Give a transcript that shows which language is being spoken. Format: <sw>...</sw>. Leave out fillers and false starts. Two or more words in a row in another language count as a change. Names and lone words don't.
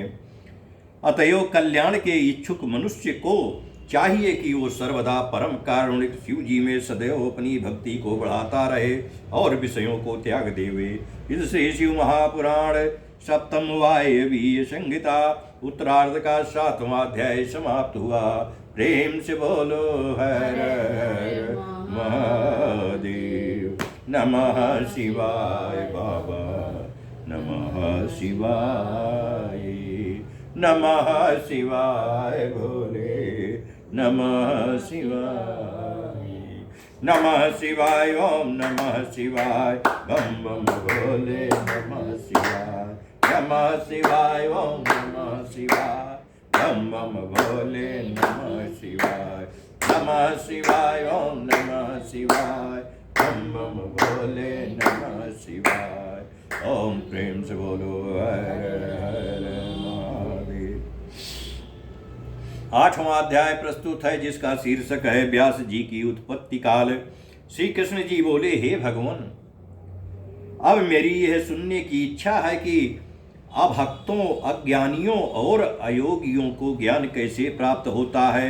<hi>अतएव कल्याण के इच्छुक मनुष्य को चाहिए कि वो सर्वदा परम कारुणिक शिव जी में सदैव अपनी भक्ति को बढ़ाता रहे और विषयों को त्याग देवे। इससे शिव महापुराण सप्तम वायवीय संहिता उत्तरार्ध का 7वां अध्याय समाप्त हुआ। प्रेम से बोलो हर हर महादेव।</hi> <sa>नमः शिवाय बाबा, नमः शिवाय, नमः शिवाय भोले, नमः शिवाय, नमः शिवाय, ओम नमः शिवाय,</sa> <hi>बम बम भोले,</hi> <sa>नमः शिवाय, नमः शिवाय, ओम नमः शिवाय,</sa> <hi>बम बम भोले,</hi> <sa>नमः शिवाय, नमः शिवाय, ओम नमः शिवाय,</sa> <hi>बम बम भोले,</hi> <sa>नमः शिवाय।</sa> <hi>ओम प्रेम से बोलो हर हर महादेव। 8वां अध्याय प्रस्तुत है, जिसका शीर्षक है व्यास जी की उत्पत्ति काल। श्री कृष्ण जी बोले, हे भगवान, अब मेरी यह सुनने की इच्छा है कि अभक्तों, अज्ञानियों और अयोगियों को ज्ञान कैसे प्राप्त होता है।</hi>